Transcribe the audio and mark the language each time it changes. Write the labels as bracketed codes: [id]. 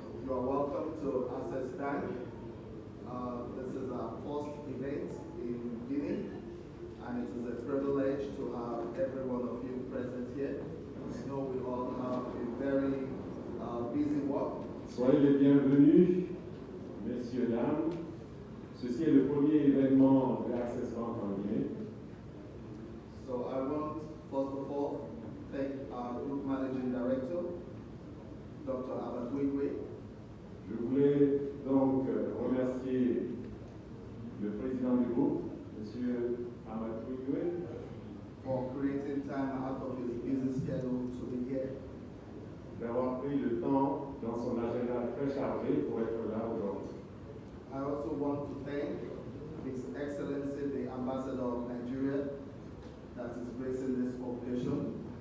[en] You are welcome to Access Bank. This is our first event in Guinea, and it is a privilege to have every one of you present here. I know we all have a very busy work. [fr] Soyez les bienvenus, messieurs, dames. Ceci est le premier événement de l'Access Bank en Guinée. [en] So I want, first of all, thank our Group Managing Director, Dr. Abatwigwe. [fr] Je voulais donc remercier le président du groupe, M. Amatouigwe, [en] for creating time out of his busy schedule to be here. [fr] d'avoir pris le temps dans son agenda très chargé pour être là aujourd'hui. [en] I also want to thank His Excellency the Ambassador of Nigeria that is gracing this occasion.